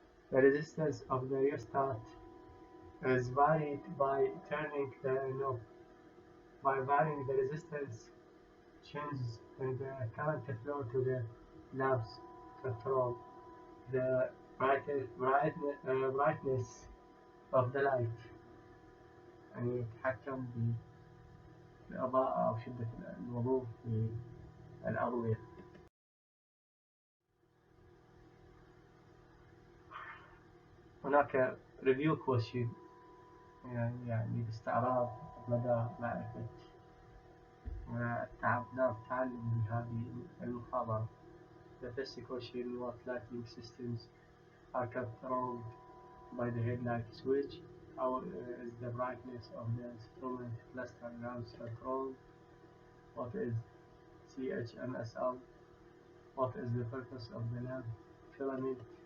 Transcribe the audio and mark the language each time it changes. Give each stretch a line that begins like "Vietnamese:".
English: The resistance of the restart is varied by turning the knob. By varying the resistance, changes in the current flow to the labs control the brightness of the light.
Arabic: يعني يتحكم بالإضاءة أو شدة الوضوح في الأضوية. هناك
English: review question
Arabic: يعني باستعراض مدى معرفة والتعلم بهذه المحاضرة.
English: The first question: what lighting systems are controlled by the headlight switch? How is the brightness of the instrument cluster lamps controlled? What is CHMSL? What is the purpose of the lamp filament?